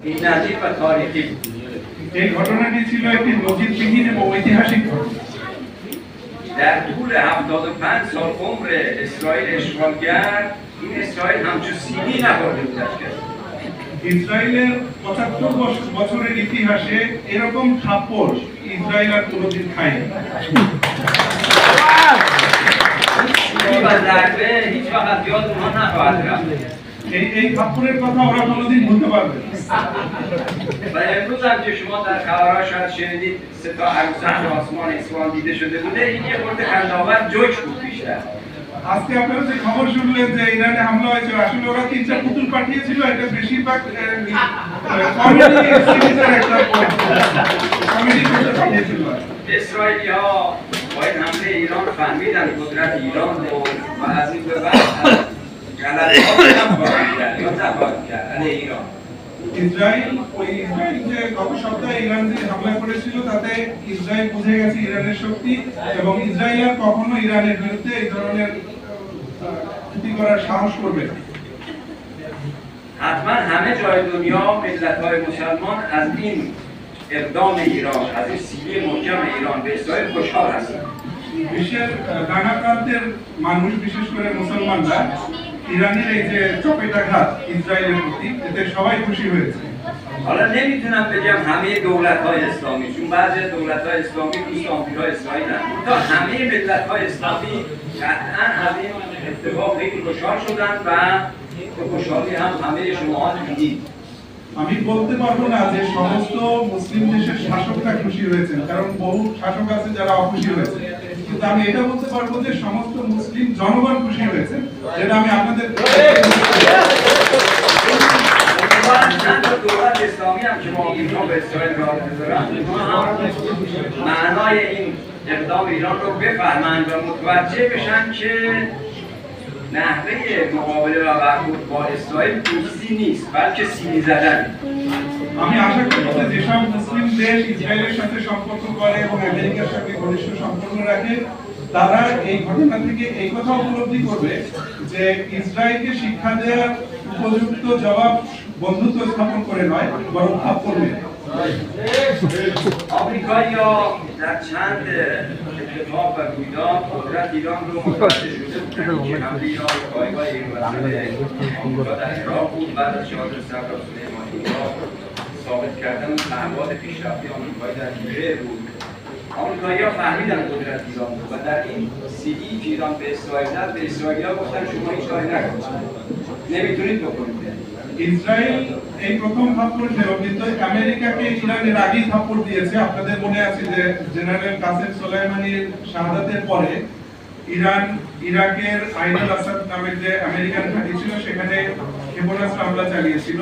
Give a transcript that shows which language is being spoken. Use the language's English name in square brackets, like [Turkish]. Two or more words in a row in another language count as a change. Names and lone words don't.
[Bangla] এই ঘটনাটি ছিল একটি নজিরবিহীন এবং ঐতিহাসিক ঘটনা। [Persian] در طول 75 سال عمر اسرائیل اشغالگر این اسرائیل همچون سیلی نخورده بود اشکال [Bangla] ইসরায়েলের ৭৫ বছরের ইতিহাসে এরকম থাপ্পড় ইসরায়েল আর কোনোদিন খায়নি। [Persian] هیچ وقت یاد اونها نخواهد رفت [Bangla] এই থাপ্পড়ের কথা ওরা কোনোদিন ভুলতে পারবে না। [Persian] و امروز هم که شما در خبرها شاید شنیدید 3 تا عروسک آسمان اصفهان دیده شده بوده، این یه خورده خنده‌آور جوک بود بیشتر। [Bangla] আজকে আপনারা যে খবর শুনলেন যে ইরানে হামলা হয়েছে, আসলে ওরা 3টা পুতুল পাঠিয়েছিল, এটা বেশিরভাগ কমেডি সিরিজের একটা কমেডি করতে পাঠিয়েছিল। [Persian] اسرائیلی‌ها با این حمله ایران فهمیدن قدرت ایران و از این به بعد غلطه‌ها هم خواهند کرد یا نخواهند کرد علیه ایران। [Bangla] ইসরায়েল যে গত সপ্তাহে ইরান যে হামলা করেছিল তাতে ইসরায়েল বুঝে গেছে ইরানের শক্তি, এবং ইসরায়েল আর কখনো ইরানের বিরুদ্ধে এই ধরনের ক্ষতি করার সাহস করবে না। [Persian] حتما همه جای دنیا ملت‌های مسلمان از این اقدام ایران، از این سیلی محکم ایران به اسرائیل خوشحال هستند। [Bangla] বিশ্বের নানা প্রান্তের মানুষ, বিশেষ করে মুসলমানরা ইরানের এই যে চপেটাঘাত ইসরায়েলের প্রতি, এতে সবাই খুশি হয়েছে। [Persian] حالا نمیتونم بگم همه دولت‌های اسلامی، چون بعضی دولت‌های اسلامی دوست آمریکای اسرائیل هستند. تا همه ملت‌های اسلامی قطعاً از این اتفاق خیلی خوشحال شدند و به خوشحالی هم همه شماها دیدید। [Bangla] আমি বলতে পারবো না যে সমস্ত মুসলিম দেশের শাসকরা খুশি হয়েছেন, কারণ বহু শাসক আছে যারা অখুশি হয়েছে, কিন্তু আমি এটা বলতে পারবো যে সমস্ত মুসলিম জনগণ খুশি হয়েছে, যেটা আমি আপনাদের [Persian] دولت اسلامی هم که ما به اسرائیل رابطه دارن معنای این اقدام ایران رو بفهمند و متوجه بشن که نحوه مقابله و برخورد با اسرائیل دوستی نیست بلکه سیلی زدن। [Bangla] আমি আশা করি যে যেসব মুসলিম দেশ ইসরায়েলের সাথে সম্পর্ক করে এবং আমেরিকার সাথে ঘনিষ্ঠ সম্পর্ক রাখে, তারা এই ঘটনা থেকে এই কথা উপলব্ধি করবে যে ইসরায়েলকে শিক্ষা দেওয়ার উপযুক্ত জবাব বন্ধুত্ব স্থাপন করে নয়, বরং থাপ্পড় মেরে। [Persian] آمریکایی‌ها در چند اتفاق و رویداد قدرت ایران رو متوجه شده بودند که حمله ایران به پایگاه نیرومند آمریکا در عراق بود. بعد از شهادت صدر سلیمانی ثابت کردن پهپاد پیشرفته آمریکایی در لیبیه بود. آمریکایی‌ها فهمیدن قدرت ایران بود و در این سیلی که ایران به اسرائیل زد، به اسرائیلی‌ها گفتن شما هیچ کاری نکنید، نمیتونید بکنید। [Bangla] ইসরায়েল এই প্রথম থাপ্পড় খেলো, কিন্তু আমেরিকাকে ইরানের আগেই থাপ্পড় দিয়েছে। আপনাদের মনে আছে যে জেনারেল কাসেম সোলাইমানির শাহাদাতের পরে ইরান ইরাকের আইনুল আসাদ নামের যে আমেরিকান ঘাঁটি ছিল সেখানে ক্ষেপণাস্ত্র হামলা চালিয়েছিল।